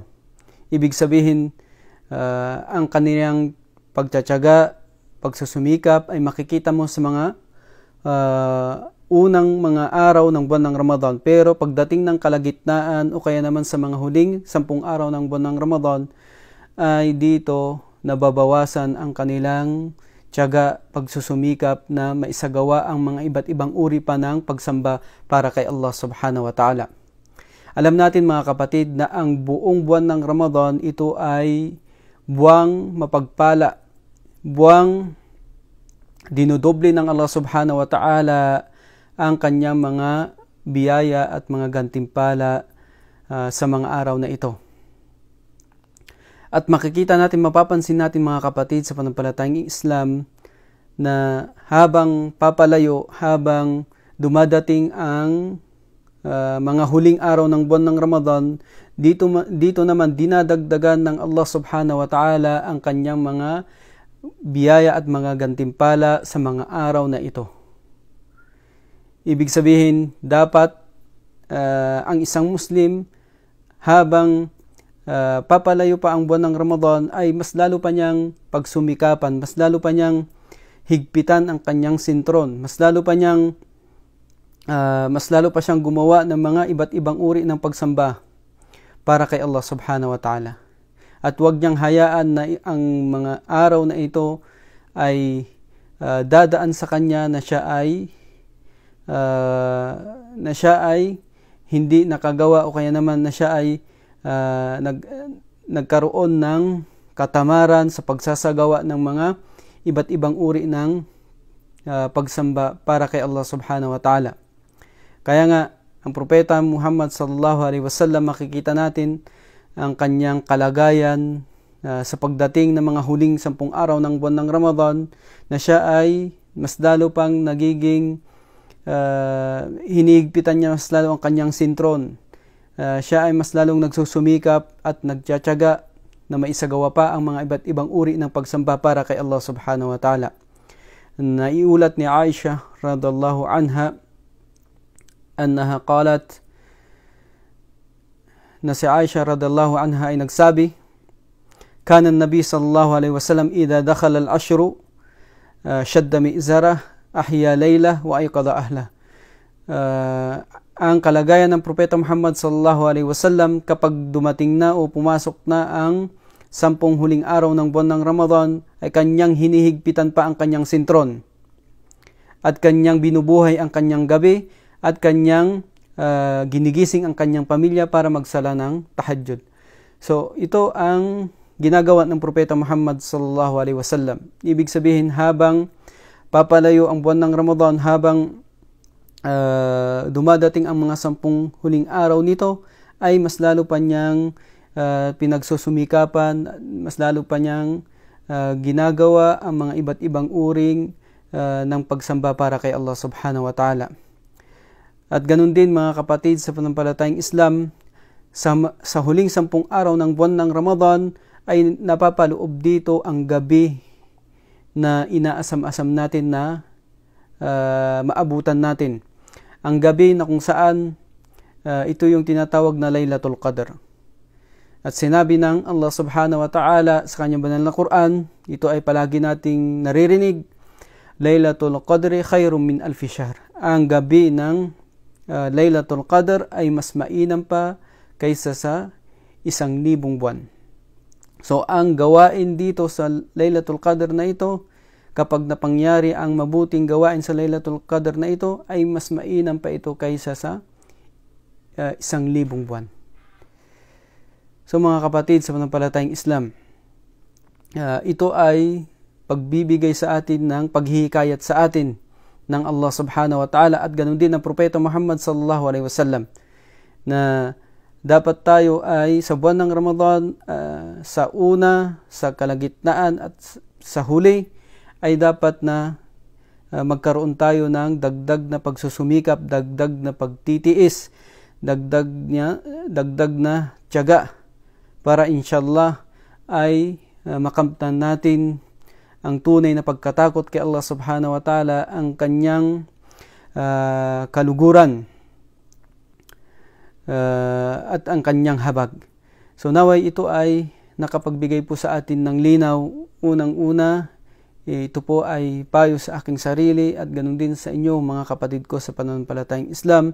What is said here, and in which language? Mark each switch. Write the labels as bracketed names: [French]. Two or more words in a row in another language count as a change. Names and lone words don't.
[Filipino] Ibig sabihin, ang kanilang pagtsatsaga, pagsusumikap ay makikita mo sa mga unang mga araw ng buwan ng Ramadan. Pero pagdating ng kalagitnaan o kaya naman sa mga huling 10 araw ng buwan ng Ramadan, ay dito nababawasan ang kanilang tiyaga, pagsusumikap na maisagawa ang mga iba't ibang uri pa ng pagsamba para kay Allah [Arabic] سبحانه وتعالى. [Filipino] Alam natin mga kapatid na ang buong buwan ng Ramadan, ito ay buwang mapagpala, buwang dinudoble ng Allah [Arabic] سبحانه وتعالى [Filipino] ang kanyang mga biyaya at mga gantimpala sa mga araw na ito. At makikita natin, mapapansin natin mga kapatid sa pananampalatayang Islam, na habang papalayo, habang dumadating ang mga huling araw ng buwan ng Ramadan, dito naman dinadagdagan ng Allah [Arabic] سبحانه وتعالى [Filipino] ang kanyang mga biyaya at mga gantimpala sa mga araw na ito. Ibig sabihin, dapat ang isang Muslim, habang papalayo pa ang buwan ng Ramadan, ay mas lalo pa niyang pagsumikapan, mas lalo pa niyang higpitan ang kanyang sintron, mas lalo pa siyang gumawa ng mga iba't ibang uri ng pagsamba para kay Allah [Arabic] سبحانه وتعالى. [Filipino] At huwag niyang hayaan na ang mga araw na ito ay dadaan sa kanya na siya ay hindi nakagawa, o kaya naman na siya ay nagkaroon ng katamaran sa pagsasagawa ng mga iba't ibang uri ng pagsamba para kay Allah [Arabic] سبحانه وتعالى. [Filipino] Kaya nga, ang propeta Muhammad [Arabic] صلى الله عليه وسلم, [Filipino] makikita natin ang kanyang kalagayan sa pagdating ng mga huling 10 araw ng buwan ng Ramadan, na siya ay mas lalo pang nagiging hinihigpitan niya mas lalo ang kanyang sintron. Siya ay mas lalong nagsusumikap at nagtsatsaga na maisagawa pa ang mga iba't ibang uri ng pagsamba para kay Allah [Arabic] سبحانه وتعالى. [Filipino] Naiulat ni Aisha [Arabic] رضي الله عنها أنها قالت, [Filipino] na si Aisha [Arabic] رضي الله عنها [Filipino] ay nagsabi, [Arabic] كان النبي صلى الله عليه وسلم إذا دخل العشر شد مئزره، أحيا ليله وأيقظ أهله. [Filipino] Ang kalagayan ng propeta Muhammad [Arabic] صلى الله عليه وسلم [Filipino] kapag dumating na o pumasok na ang 10 huling araw ng buwan ng Ramadan, ay kanyang hinihigpitan pa ang kanyang sintron. at kanyang binubuhay ang kanyang gabi at kanyang ginigising ang kanyang pamilya para magsala ng tahajjud. So ito ang ginagawa ng Propeta Muhammad [Arabic] صلى الله عليه وسلم. [Filipino] Ibig sabihin, habang papalayo ang buwan ng Ramadan, habang dumadating ang mga 10 huling araw nito, ay mas lalo pa niyang pinagsusumikapan, mas lalo pa niyang ginagawa ang mga iba't ibang uring ng pagsamba para kay Allah [Arabic] سبحانه وتعالى. [Filipino] At ganun din mga kapatid sa pananampalatayang Islam, sa huling 10 araw ng buwan ng Ramadan ay napapaloob dito ang gabi na inaasam-asam natin na maabutan natin. Ang gabi na kung saan ito yung tinatawag na Laylatul Qadr. At sinabi ng Allah subhanahu wa ta'ala sa kanyang banal na Quran, ito ay palagi nating naririnig, [Arabic] ليلة القدر خير من ألف شهر. [Filipino] Ang gabi ng Laylatul Qadr ay mas mainam pa kaysa sa 1,000 buwan. So ang gawain dito sa Laylatul Qadr na ito, kapag napangyari ang mabuting gawain sa Laylatul Qadr na ito, ay mas mainam pa ito kaysa sa 1,000 buwan. So mga kapatid sa pananampalatayang Islam, ito ay pagbibigay sa atin ng paghihikayat sa atin ng Allah [Arabic] سبحانه وتعالى [Filipino] at ganun din ng Propeta Muhammad [Arabic] صلى الله عليه وسلم [Filipino] na dapat tayo ay sa buwan ng Ramadan, sa una, sa kalagitnaan at sa huli ay dapat na magkaroon tayo ng dagdag na pagsusumikap, dagdag na pagtitiis, dagdag na tiyaga para inshallah ay makamtan natin ang tunay na pagkatakot kay Allah [Arabic] سبحانه وتعالى, [Filipino] ang kanyang kaluguran at ang kanyang habag. So naway ito ay nakapagbigay po sa atin ng linaw. Unang-una, ito po ay payo sa aking sarili at ganun din sa inyo mga kapatid ko sa pananampalatayang Islam.